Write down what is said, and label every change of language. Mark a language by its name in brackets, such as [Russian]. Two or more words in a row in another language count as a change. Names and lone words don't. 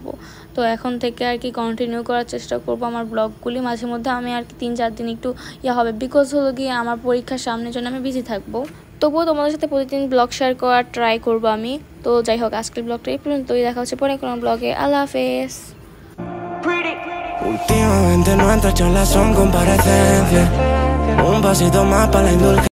[Bangla] তো এখন থেকে আর কি কন্টিনিউ করার চেষ্টা করব আমার ব্লগগুলি। মাঝে মধ্যে আমি আর কি 3-4 দিন একটু হবে, বিকজ হলো গিয়ে আমার পরীক্ষার সামনের জন্য আমি বিজি থাকবো। তবুও তোমাদের সাথে প্রতিদিন ব্লগ শেয়ার করার ট্রাই করবো আমি। তো যাই হোক, আজকের ব্লগটা এই পর্যন্তই, দেখা হচ্ছে পরে কোনো ব্লগে। আল্লাহ হাফেজ। [Spanish] Últimamente nuestras charlas son comparecencias. Un pasito más para la indulgencia.